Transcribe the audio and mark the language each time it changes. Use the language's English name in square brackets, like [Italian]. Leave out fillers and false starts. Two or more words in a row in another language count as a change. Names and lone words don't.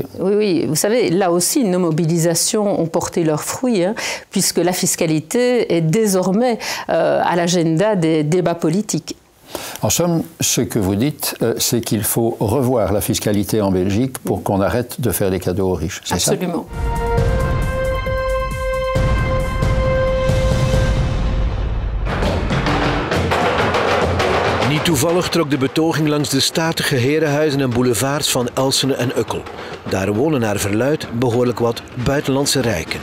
[French] Oui, vous savez, là aussi, nos mobilisations ont porté leurs fruits, puisque la fiscalité est désormais à l'agenda des débats politiques. En somme, ce que vous dites, c'est qu'il faut revoir la fiscalité en Belgique pour qu'on arrête de faire des cadeaux aux riches. C'est ça ? Absolument. [Dutch] Niet toevallig trok de betoging langs de statige herenhuizen en boulevards van Elsene en Ukkel. Daar wonen naar verluidt behoorlijk wat buitenlandse rijken.